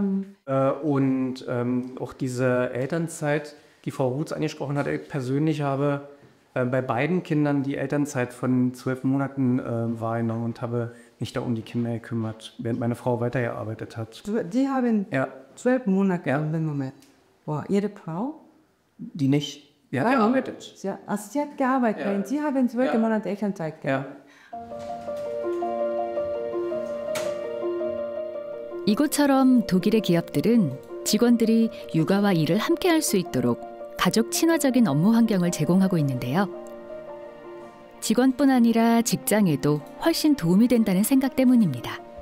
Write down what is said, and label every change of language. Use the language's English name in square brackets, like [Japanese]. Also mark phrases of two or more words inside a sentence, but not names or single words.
[German] auch diese Elternzeit, die Frau Rutz angesprochen hat, ich persönlich habe bei beiden Kindern die Elternzeit von 12 Monaten wahrgenommen und habe mich da um die Kinder gekümmert, während meine Frau weitergearbeitet hat. Sie haben 12 Monate im Moment. Boah, Ihre Frau? Die nicht. Sie hat gearbeitet. Sie hat gearbeitet. Ja. Sie haben 12 Monate Elternzeit gehabt. [Korean] 이곳처럼 독일의 기업들은 직원들이 육아와 일을 함께 할 수 있도록 가족 친화적인 업무 환경을 제공하고 있는데요. 직원뿐 아니라 직장에도 훨씬 도움이 된다는 생각 때문입니다.